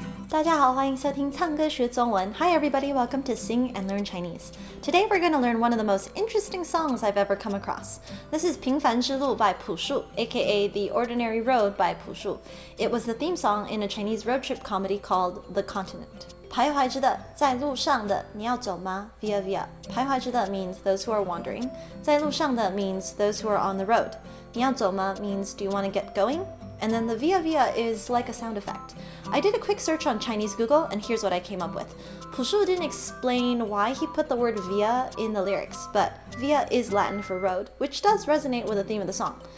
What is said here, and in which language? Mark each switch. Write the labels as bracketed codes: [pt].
[zh] 大家好，欢迎收听唱歌学中文. [en] Hi everybody, welcome to Sing and Learn Chinese. Today we're going to learn one of the most interesting songs I've ever come across. This is 平凡之路 by Pu Shu, aka The Ordinary Road by Pu Shu. It was the theme song in a Chinese road trip comedy called The Continent. [zh] 徘徊着的，在路上的，你要走吗 ？Via via. 徘徊着的 [en] means those who are wandering. [zh] 在路上的 [en] means those who are on the road. [zh] 你要走吗 [en] means do you want to get going? And then the via via is like a sound effect. I did a quick search on Chinese Google, and here's what I came up with. Pu Shu didn't explain why he put the word via in the lyrics, but via is Latin for road, which does resonate with the theme of the song.